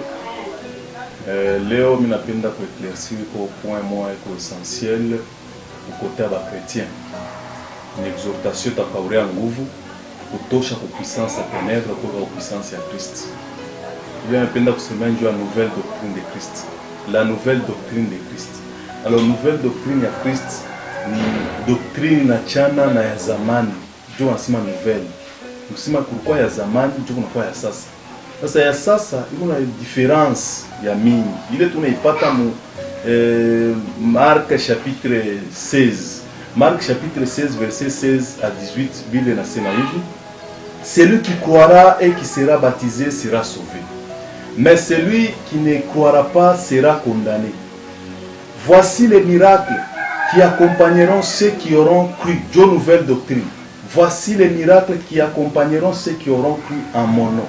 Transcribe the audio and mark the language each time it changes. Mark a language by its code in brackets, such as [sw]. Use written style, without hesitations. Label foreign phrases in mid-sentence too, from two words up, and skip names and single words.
[sw] Leo minapenda kueclaircir kwa point moja iko essentiel ukote wa chrétien. Ni exhortation takaurea nguvu kutosha kwa puissance ya ténèbres kwa puissance ya Christ. Leo napenda kusema juu ya nouvelle doctrine de Christ. [fr] La nouvelle doctrine de Christ. Alors nouvelle doctrine [sw] ya Christ ni doctrine na chana na ya zamani. Ndio nasema nouvelle. Kusema kulikuwa ya zamani ndio kunakuwa ya sasa. Sasa ya sasa iko na difference ya mingi. Ile tunaipata mu Marc chapitre 16. Marc [fr] chapitre 16 verset 16 à 18 [sw] Bible nasema hivi: [fr] celui qui croira et qui sera baptisé sera sauvé, mais celui qui ne croira pas sera condamné. Voici les miracles qui accompagneront ceux qui auront cru. Dieu nouvelle doctrine. Voici les miracles qui accompagneront ceux qui auront cru en mon nom.